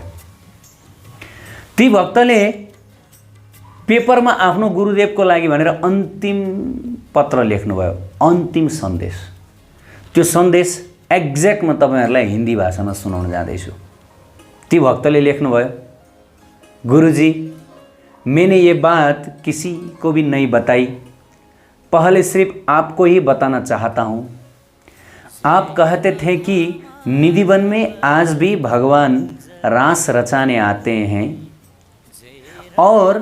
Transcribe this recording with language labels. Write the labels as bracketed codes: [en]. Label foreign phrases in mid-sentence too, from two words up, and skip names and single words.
[ne] ती भक्तले पेपरमा आफ्नो गुरुदेवको लागि भनेर अन्तिम पत्र लेख्नुभयो, अन्तिम सन्देश। त्यो सन्देश एक्ज्याक्ट म तपाईहरुलाई हिन्दी भाषामा सुनाउन जाँदैछु। ती भक्तले लेख्नुभयो, [hi] गुरुजी, मैंने ये बात किसी को भी नहीं बताई, पहले सिर्फ आपको ही बताना चाहता हूँ। आप कहते थे कि निधिवन में आज भी भगवान रास रचाने आते हैं और